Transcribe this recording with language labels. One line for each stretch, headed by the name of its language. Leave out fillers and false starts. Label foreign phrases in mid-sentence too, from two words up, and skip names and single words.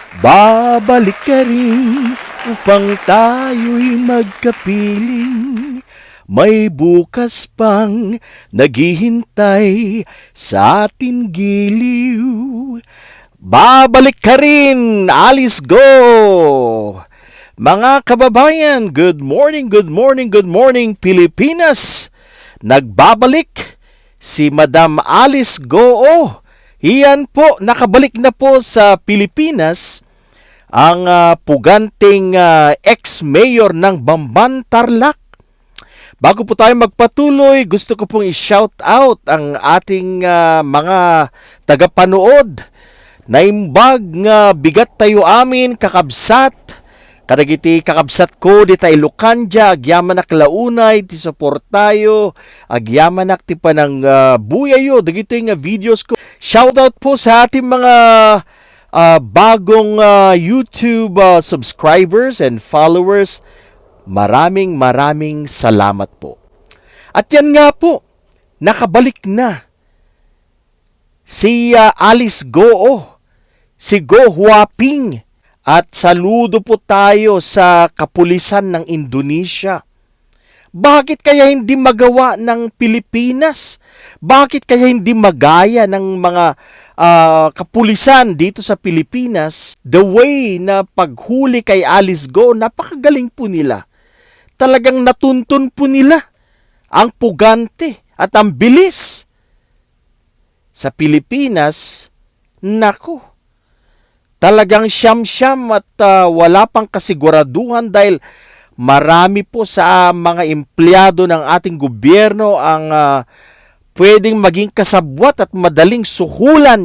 Filipino: Babalik ka rin upang tayo'y magkapiling. May bukas pang naghihintay sa ating giliw. Babalik ka rin, Alice Go! Mga kababayan,
English: good morning, good morning, good morning, Pilipinas!
Filipino: Nagbabalik si Madam Alice Go. Iyan po, nakabalik na po sa Pilipinas ang puganting ex-mayor ng Bamban, Tarlac. Bago po tayo magpatuloy, gusto ko pong i-shout out ang ating mga tagapanood.
Iloko: Naimbag nga bigat tayo amin kakabsat. Kadagiti kakabsat ko di tayo Lucanja, agyaman ak launay, ti support tayo, agyaman ak ti panang buyayo, dagiti nga videos ko.
Filipino: Shout out po sa ating mga bagong YouTube
English: subscribers and followers.
Filipino: Maraming salamat po. At yan nga po, nakabalik na si Alice Go, si Go Huaping. At saludo po tayo sa kapulisan ng Indonesia. Bakit kaya hindi magawa ng Pilipinas? Bakit kaya hindi magaya ng mga kapulisan dito sa Pilipinas?
English: The way
Filipino: na paghuli kay Alice Go, napakagaling po nila. Talagang natuntun po nila ang pugante at ang bilis. Sa Pilipinas, naku, talagang siyam-siyam at wala pang kasiguraduhan dahil marami po sa mga empleyado ng ating gobyerno ang pwedeng maging kasabwat at madaling suhulan.